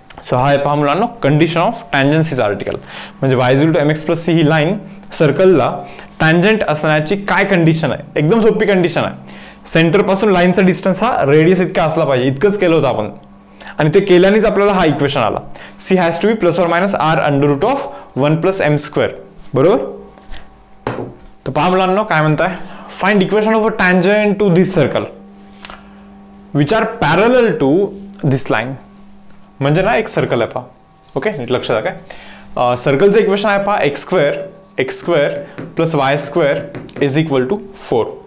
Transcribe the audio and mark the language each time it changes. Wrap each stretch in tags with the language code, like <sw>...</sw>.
<mr>So हा आहे पहा मुलांना कंडिशन ऑफ टँजन्सीचा आर्टिकल. म्हणजे y is equal to mx plus c he line सर्कलला tangent असण्याची काय कंडिशन आहे. एकदम सोपी कंडिशन आहे. सेंटर पासून लाईनचा डिस्टन्स हा रेडियस इतका असला पाहिजे. इतकंच केलं होतं आपण आणि ते केल्यानेच आपल्याला हा इक्वेशन आला.</mr> <en>c has to be plus और minus r under root of 1 plus m square, बरोबर.</en> <mr>तर पहा मुलांना काय म्हणताय,</mr> <en>Find equation of a tangent to this circle which are parallel to this line.</en> <mr>म्हणजे ना एक सर्कल आहे पहा. ओके, नीट लक्षात द्या. काय सर्कलचं इक्वेशन आहे पहा, x square plus y square is equal to 4.</mr>